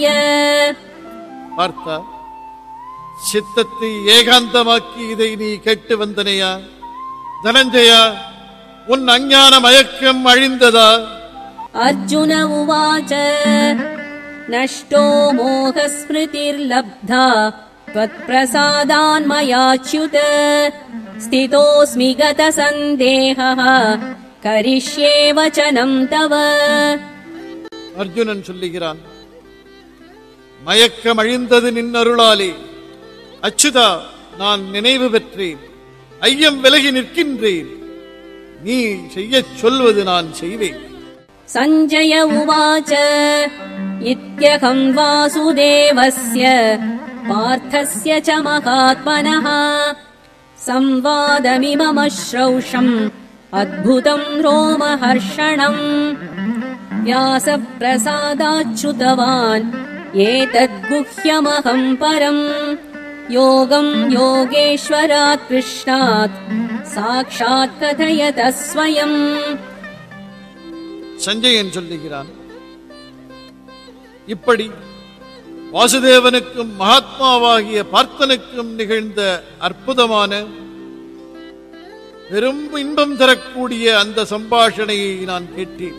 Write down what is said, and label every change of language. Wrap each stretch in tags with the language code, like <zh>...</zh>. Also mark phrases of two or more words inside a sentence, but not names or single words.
<ta>பார்த்தா, சித்தத்தை ஏகாந்தமாக்கி இதை நீ கேட்டு வந்தனையா? தனஞ்சயா, உன் அஞ்ஞான மயக்கம் அழிந்ததா?</ta> <sa>अर्जुन उवाच नष्टो मोहस्मृतिर्लब्धा त्वत्प्रसादान्मयाच्युत स्थितोऽस्मि गतसन्देहः करिष्ये वचनं तव.</sa> <ta>அர்ஜுனன் சொல்லுகிறான், மயக்கம் அழிந்தது நின்னருளாலே. அச்சுதா, நான் நினைவு பெற்றேன். ஐயம் விலகி நிற்கின்றேன். நீ செய்யச் சொல்வது நான் செய்வேன்.</ta> <sa>सञ्जय उवाच इत्यहं वासुदेवस्य पार्थस्य च महात्मनः संवादमिममश्रौषम् अद्भुतं रोमहर्षणम् व्यासप्रसादाच्युतवान् एतद्गुह्यमहं परम् योगं योगेश्वरात् कृष्णात् साक्षात् कथयत स्वयम्.</sa> <ta>சஞ்சயன் சொல்லுகிறான், இப்படி வாசுதேவனுக்கும் மகாத்மாவாகிய பார்த்தனுக்கும் நிகழ்ந்த அற்புதமான பெரும் இன்பம் தரக்கூடிய அந்த சம்பாஷணையை நான் கேட்டேன்.</ta>